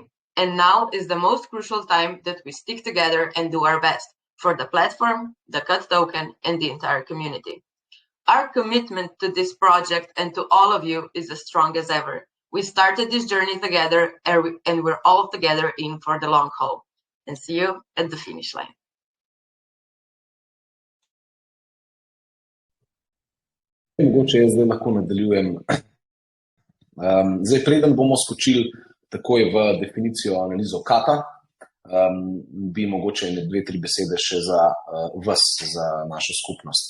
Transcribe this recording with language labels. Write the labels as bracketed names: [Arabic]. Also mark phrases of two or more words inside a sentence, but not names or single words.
[English] And now is the most crucial time that we stick together and do our best for the platform, the CUT token, and the entire community. Our commitment to this project and to all of you is as strong as ever. We started this journey together and we're all together in for the long haul. And see you at the finish line. [Slovenian] Mogoče jaz zdaj lahko nadaljujem. Zdaj, preden bomo skočili takoj v definicijo analizo CUT-a, bi mogoče 2-3 besede še za vas, za našo skupnost.